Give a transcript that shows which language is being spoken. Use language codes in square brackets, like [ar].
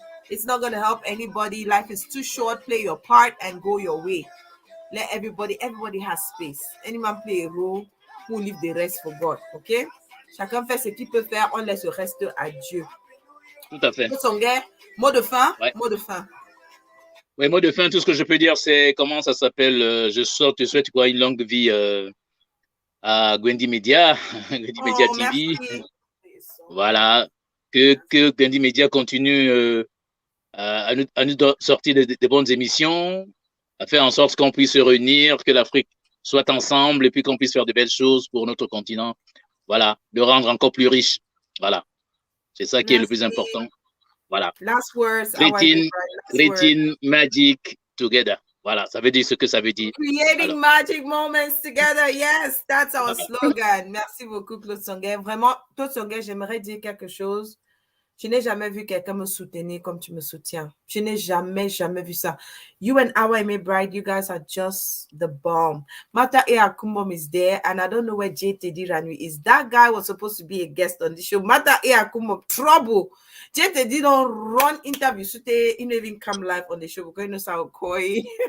[en] It's not going to help anybody. Life is too short. Play your part and go your way. Let everybody has space. Any man play a role. on leave the rest for God, ok? [fr] Chacun fait ce qu'il peut faire, on laisse le reste à Dieu. Tout à fait. Mot de fin, ouais. Mot de fin. Oui, mot de fin, tout ce que je peux dire, c'est comment ça s'appelle. Je souhaite quoi, une longue vie à Gwendy Media, Gwendy Media TV. Merci. Voilà, que Gwendy Media continue à nous sortir de bonnes émissions, à faire en sorte qu'on puisse se réunir, que l'Afrique soit ensemble et puis qu'on puisse faire de belles choses pour notre continent. Voilà, le rendre encore plus riche. Voilà, c'est ça qui est le plus important. Voilà. [en] Last words. Creating magic together. [fr] Voilà, ça veut dire ce que ça veut dire. [en] Creating magic moments together. Yes, that's our slogan. [fr] Merci beaucoup, [en] Claude Songuet. [fr] Vraiment, Claude Songuet, j'aimerais dire quelque chose. Je n'ai jamais vu quelqu'un me soutenir comme tu me soutiens. Je n'ai jamais vu ça. [en] You and Awa Eme Bride, you guys are just the bomb. Mata E Akumbom is there, and I don't know where JTD Ranui is. That guy was supposed to be a guest on the show. Mata E Akumbom, trouble. JTD don't run interviews. So they didn't even come live on the show because you know how coy.